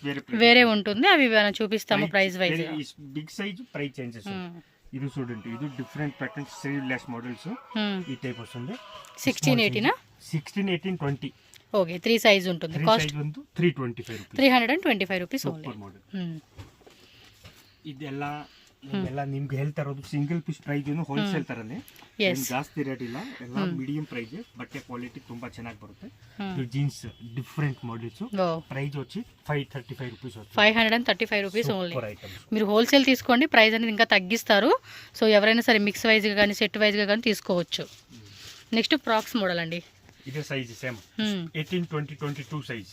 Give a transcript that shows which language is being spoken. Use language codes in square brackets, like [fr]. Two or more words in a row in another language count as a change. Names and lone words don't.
[te] వేరే ఉంటుంది. అవి మనం చూపిస్తాము ప్రైస్ వైజ్. [en] big size price changes. [te] ఇది చూడండి, ఇది [en] different patterns, sleeveless models. [te] ఈ టైప్ వస్తుంది. 16, 18 16, 18, 20. ఓకే, 3 సైజ్ ఉంటుంది. కాస్ట్ 325 రూపీస్. 325 [en] rupees only. [kn] ಇದೆಲ್ಲ ನಿಮ್ಗೆ ಹೇಳ್ತಾ ಇರೋದು [en] single piece price [kn] ಏನು ಹೋಲ್ಸೇಲ್ ತರನೇ, ಜಾಸ್ತಿ ರೇಟ್ ಇಲ್ಲ, ಎಲ್ಲ [en] medium price. [kn] ಬಟ್ಟೆ ಕ್ವಾಲಿಟಿ ತುಂಬಾ ಚೆನ್ನಾಗಿ ಬರುತ್ತೆ. [en] jeans different models. [te] ప్రైస్ వచ్చి 535 రూపీస్. 535 [en] rupees only. [te] మీరు హోల్సేల్ తీసుకోండి, ప్రైస్ అనేది ఇంకా తగ్గిస్తారు. సో ఎవరైనా సరే మిక్స్ వైజ్గా కానీ సెట్ వైజ్గా కానీ తీసుకోవచ్చు. [en] next frocks model [te] అండి. ఇదే [en] size same [te] 18, 20, 22 సైజ్.